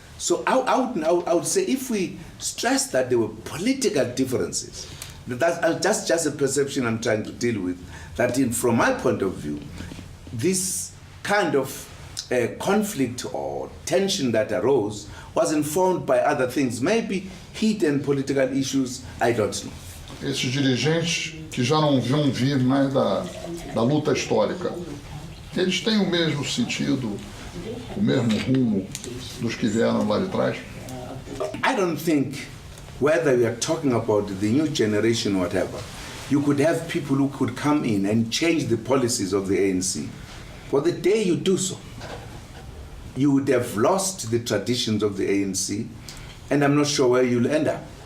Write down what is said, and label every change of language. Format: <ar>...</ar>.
<en>So I would say if we stress that there were political differences, that's just a perception I'm trying to deal with, that from my point of view, this kind of conflict or tension that arose was informed by other things, maybe hidden political issues, I don't know.</en> <pt>Esses dirigentes que já não vão vir mais da luta histórica, eles têm o mesmo sentido, o mesmo rumo dos que vieram lá de trás?</pt> <en>I don't think whether we are talking about the new generation or whatever, you could have people who could come in and change the policies of the ANC. For the day you do so, you would have lost the traditions of the ANC, and I'm not sure where you'll end up.</en>